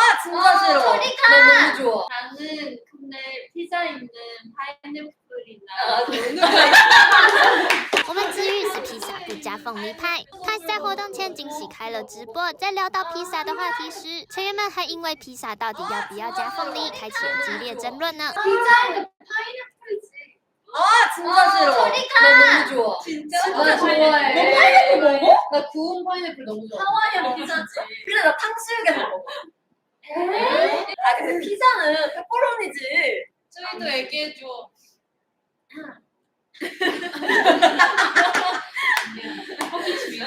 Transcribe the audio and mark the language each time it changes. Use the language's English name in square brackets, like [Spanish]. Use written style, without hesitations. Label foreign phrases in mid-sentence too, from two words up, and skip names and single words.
[Korean] 진짜 싫어. 소리가. 나 너무 좋아. 나는 근데 피자 있는 파인애플이나 [Chinese] 我们之日是披萨不加凤梨派。他在活动前惊喜开了直播，在聊到披萨的话题时，成员们还因为披萨到底要不要加凤梨开启了激烈争论呢。 [Korean] 피자에는 파인애플이지. 아 진짜 싫어. 소리가. 나 너무 좋아. 진짜? 나 좋아해. 너 파인애플 먹어? 나 구운 파인애플 너무 좋아. 하와이안 피자지. 근데 나 탕수육에서 먹어. 아 근데 피자는 페퍼로니지. 저희도 얘기해줘. 커피집이야?